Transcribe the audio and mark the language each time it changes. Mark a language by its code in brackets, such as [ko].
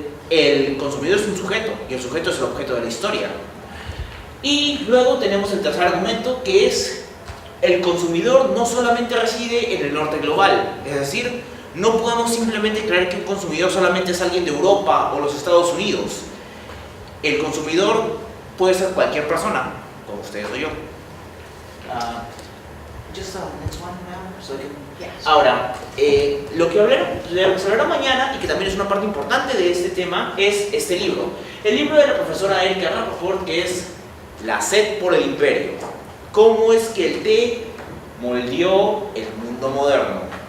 [es] El consumidor es un sujeto, y el sujeto es el objeto de la historia. Y luego tenemos el tercer argumento, que es el consumidor no solamente reside en el norte global, es decir, no podemos simplemente creer que un consumidor solamente es alguien de Europa o los Estados Unidos. El consumidor puede ser cualquier persona, como ustedes o yo. [en] Just next one now, so I can... Yes. [es] Ahora, lo que se hablará mañana, y que también es una parte importante de este tema, es este libro. El libro de la profesora Erika Rappaport, que es La sed por el imperio. ¿Cómo es que el té moldeó el mundo moderno?